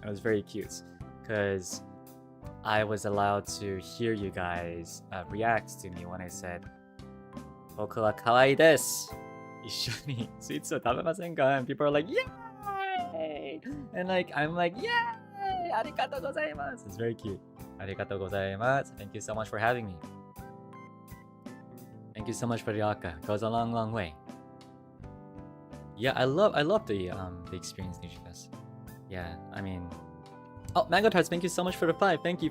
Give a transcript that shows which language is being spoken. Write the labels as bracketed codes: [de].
[en] It was very cute because I was allowed to hear you guys react to me when I said [ja] 僕は可愛いです。一緒にスイーツを食べませんか? [en] And people are like, yay! And like, I'm like, yay! [ja] ありがとうございます. [en] It's very cute. [ja] ありがとうございます. [en] Thank you so much for having me. Thank you so much for the aka. Goes a long, long way. Yeah, I love the experience, Nijifes. Yeah, I mean, oh, Mango Tarts, thank you so much for the 5. Thank you.